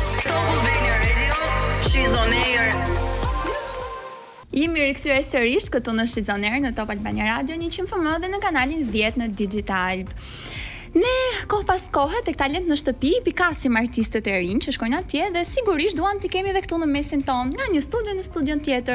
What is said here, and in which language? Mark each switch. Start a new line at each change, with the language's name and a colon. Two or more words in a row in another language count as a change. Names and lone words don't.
English: Top Albania Radio, she's on air.
Albanian: Jemi rikthyer sërish këtu në She's on Air në Top Albania Radio 100 FM dhe në kanalin 10 në Digital. Ne kohë pas kohe tek Talent në shtëpi pikasim artistët e rinj që shkojnë atje dhe sigurisht duam t'i kemi edhe këtu në mesin ton, nga një studio në studion tjetër.